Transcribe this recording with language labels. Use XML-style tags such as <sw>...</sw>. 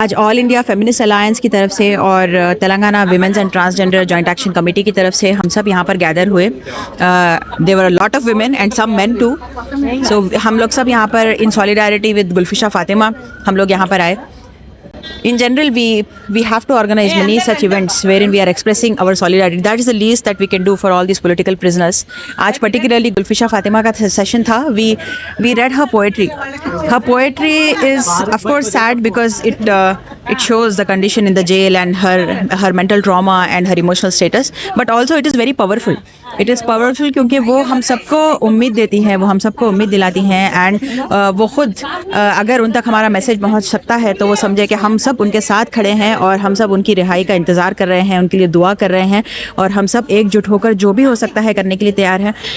<hi>आज all India feminist alliance की तरफ से और Telangana women's and transgender joint action committee की तरफ से हम सब यहाँ पर गैदर हुए।</hi> <en>There were a lot of women and some men too.</en> <hi>सो हम लोग सब यहाँ पर</hi> <en>in solidarity with</en> <hi>गुलफिशा फातिमा हम लोग यहाँ पर आए।</hi> <en>In general, we have to organize many such events wherein we are expressing our solidarity. That is the least that we can do for all these political prisoners.</en> <hi>आज particularly गुलफिशा फातिमा का session था.</hi> <en>We read her poetry. Her poetry is of course sad because it shows the condition in the jail and her mental trauma and her emotional status. But also it is very powerful. It is powerful</en> <hi>क्योंकि वो हम सबको उम्मीद देती हैं, वो हम सबको उम्मीद दिलाती हैं एंड वो खुद अगर उन तक हमारा मैसेज पहुंच सकता है तो वो समझे कि हम सब उनके साथ खड़े हैं और हम सब उनकी रिहाई का इंतज़ार कर रहे हैं, उनके लिए दुआ कर रहे हैं और हम सब एकजुट होकर जो भी हो सकता है करने के लिए तैयार हैं।</hi>